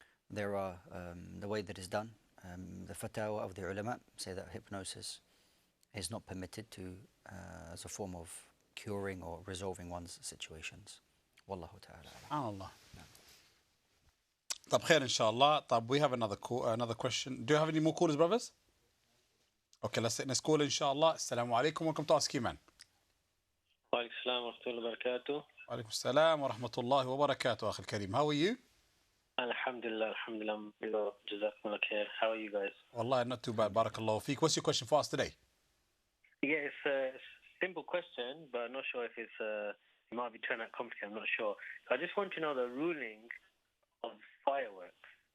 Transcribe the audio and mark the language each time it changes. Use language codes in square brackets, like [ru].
[en] There are, the way that it's done, the fatwa of the ulama say that hypnosis is not permitted to as a form of curing or resolving one's situations. [ar] Wallahu ta'ala. سبحان الله. طب خير إن شاء الله. [en] طب we have another question. Do you have any more callers, brothers? Okay, let's take this call inshallah. Assalamu alaikum. Welcome to Ask Eman. [ar] وعليكم السلام ورحمة الله وبركاته. وعليكم السلام ورحمة الله وبركاته أخي الكريم. [en] How are you? Alhamdulillah. Jazakumullah khair. How are you guys? والله not too bad. [ar] بارك الله فيك. [en] What's your question for us today? Yeah, it's a simple question, but I'm not sure if it might be turned out complicated. I'm not sure. I just want to know the ruling of fireworks,